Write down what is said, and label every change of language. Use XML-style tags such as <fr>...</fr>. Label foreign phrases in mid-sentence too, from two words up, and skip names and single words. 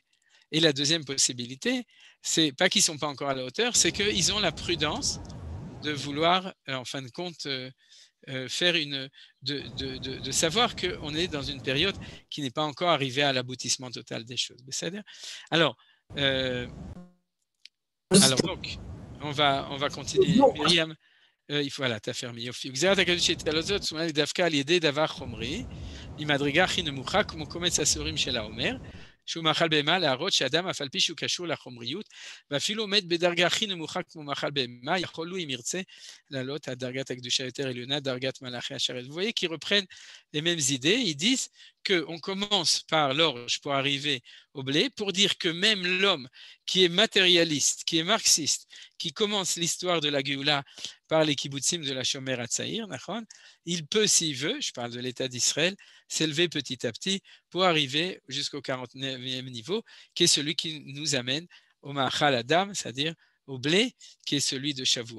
<fr>Et la deuxième possibilité, c'est pas qu'ils ne sont pas encore à la hauteur, c'est qu'ils ont la prudence de vouloir, en fin de compte, faire de savoir qu'on est dans une période qui n'est pas encore arrivée à l'aboutissement total des choses. C'est-à-dire, alors donc, on va continuer. Myriam, voilà, tu as fermé.</fr> <he>יופי. גזירת הקדוש הזאת, זאת אומרת, דווקא על ידי דבר חומרי, ממדרגה הכי נמוכה, כמו קומץ הסורים של האומר, שהוא מאכל בהמה, להראות שאדם, אף על פי שהוא קשור לחומריות, ואפילו עומד בדרגה הכי נמוכה כמו מאכל בהמה, יכול הוא, אם ירצה, לעלות עד דרגת הקדושה יותר עליונה, דרגת מלאכי השרת.</he> <fr>Vous voyez qu'ils reprennent les mêmes idées, ils disent qu'on commence par l'orge pour arriver au blé, pour dire que même l'homme qui est matérialiste, qui est marxiste, qui commence l'histoire de la Géoula par les kibbutzim de la Shomer Hatzaïr, il peut, s'il veut, je parle de l'État d'Israël, s'élever petit à petit pour arriver jusqu'au 49e niveau, qui est celui qui nous amène au</fr> <he>מאכל אדם,</he> <fr>c'est-à-dire au blé, qui est celui de Shavuot.</fr>